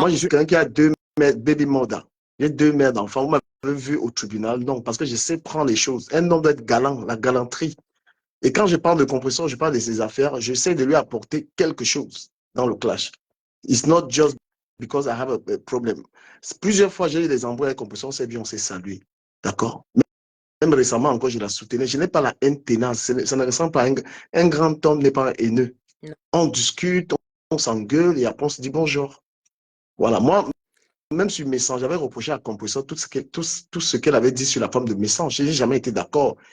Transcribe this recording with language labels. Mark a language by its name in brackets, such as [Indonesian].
[French] Moi, je suis quelqu'un qui a 2 mères, baby mother. J'ai 2 mères d'enfants. Vous m'avez vu au tribunal. Non, parce que je sais prendre les choses. Un homme doit être galant, la galanterie. Et quand je parle de compressor, je parle de ses affaires. J'essaie de lui apporter quelque chose dans le clash. [English] It's not just because I have a problem. [French] Plusieurs fois, j'ai eu des embrouilles avec compressor, c'est bien, on s'est salué. D'accord? Même récemment encore, je la soutenais. Je n'ai pas la haine ténace. Ça ne ressemble pas à un grand homme n'est pas haineux. Non. On discute, on s'engueule et après on se dit bonjour. Voilà. Moi, même sur Message, j'avais reproché à Compressor tout ce qu'elle avait dit sur la femme de Message. Je n'ai jamais été d'accord.